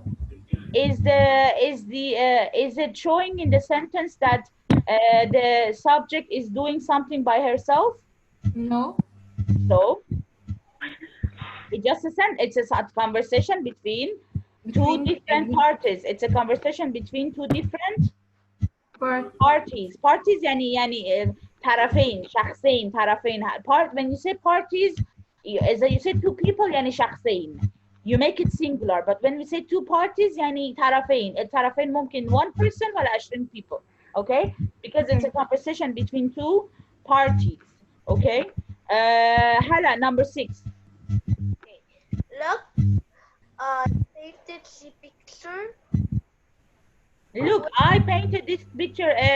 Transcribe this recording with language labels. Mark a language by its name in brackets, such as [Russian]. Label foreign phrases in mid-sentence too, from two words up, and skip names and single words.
[English] Is it showing in the sentence that the subject is doing something by herself? No. So it's just it's a conversation between 2 different parties. It's a conversation between 2 different parties. [Arabic] Parties يعني طرفين شخصين طرفين. [English] When you say parties, you say 2 people [Arabic] يعني شخصين. [English] You make it singular, but when we say 2 parties [Arabic] يعني طرفين. الطرفين ممكن 1 person ولا 20 people. Okay? [English] Because it's a conversation between 2 parties. Okay? Hala, number 6. Okay. Look, I painted the picture. Look, I painted this picture.